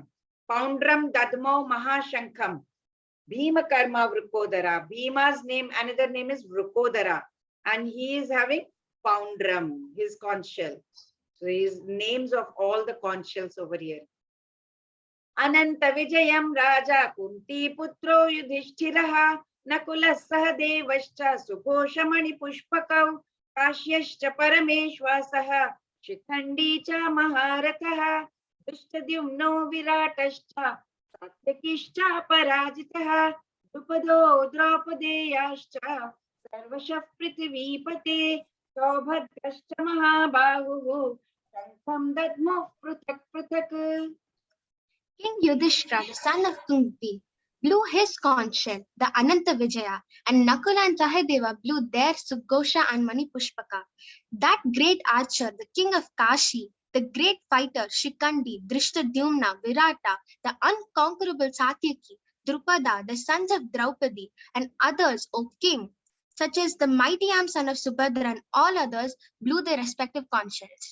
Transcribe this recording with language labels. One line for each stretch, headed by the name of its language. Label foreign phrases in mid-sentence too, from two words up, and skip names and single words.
Sanskrit: पौण्ड्रं दध्मौ महाशङ्खं. भीम कर्म वृकोदर.
English: Bhima's name, another name is Vrukodara. And he is having Poundram, his conch shell. So his names of all the conch shells over here.
Sanskrit: अनन्त विजयं राजा कुन्ती पुत्रो युधिष्ठिरः नकुल सहदेवश्च सुघोषमणि पुष्पकौ काश्यश्च परमेष्वासः शिखण्डी च महारथः धृष्टद्युम्नो विराटश्च सात्यकिश्च पराजितः द्रुपदो द्रौपदेयाश्च सर्वशः पृथिवीपते सौभद्रश्च महाबाहुः शङ्खं दध्मो पृथक् पृथक्.
English: King Yudhishthira, the son of Kunti, blew his conch shell, the Ananta Vijaya, and Nakula and Sahadeva blew their Sughosha and Manipushpaka. That great archer, the king of Kashi, the great fighter Shikandi, Drishtadyumna, Virata, the unconquerable Satyaki, Drupada, the sons of Draupadi, and others, O king, such as the mighty armed son of Subhadra and all others, blew their respective conch shells.